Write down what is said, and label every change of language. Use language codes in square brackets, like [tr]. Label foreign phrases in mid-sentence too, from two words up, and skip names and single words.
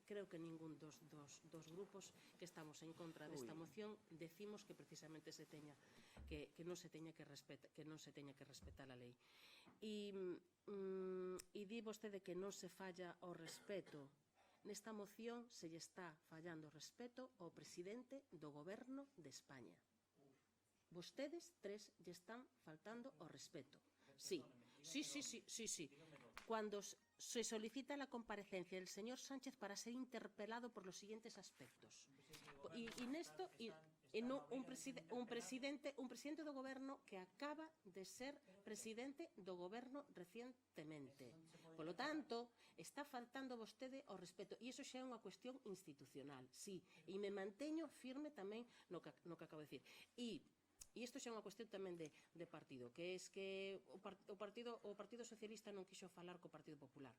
[gl] creo que ningún dos grupos que estamos en contra desta moción decimos que precisamente que non se teña que respetar a lei. E di vostede que non se falla o respeto. Nesta moción se lle está fallando o respeto ao presidente do Goberno de España. Vostedes tres lle están faltando o respeto. Sí. [es] Cuando se solicita la comparecencia del señor Sánchez para ser interpelado por los siguientes aspectos. [gl] Un presidente do goberno que acaba de ser presidente do goberno recientemente. Polo tanto, está faltando vostede o respeto. E iso xa é unha cuestión institucional, sí. E me manteño firme tamén no que acabo de dicir. E isto xa é unha cuestión tamén de partido, que é que o Partido Socialista non quixo falar co Partido Popular.